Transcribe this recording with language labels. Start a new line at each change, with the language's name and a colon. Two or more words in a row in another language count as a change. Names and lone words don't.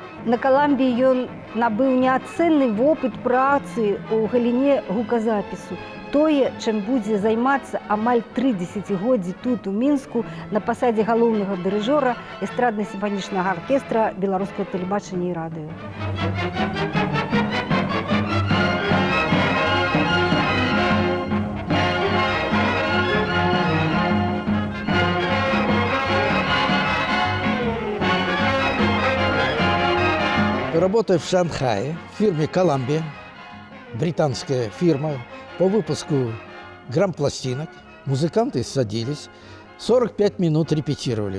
Belarusian: На Коламбіі ён набыў неацэнны вопыт працы ў галіне гуказапісу. Тое, чым будзе займацца амаль 3 дзесяцігоддзі тут, у Мінску, на пасадзе галоўнага дырыжора эстрадна-сімфанічнага аркестра беларускага тэлебачання і радыё.
Russian: Работая в Шанхае, в фирме «Коламбия», британская фирма по выпуску грампластинок, музыканты садились, 45 минут репетировали.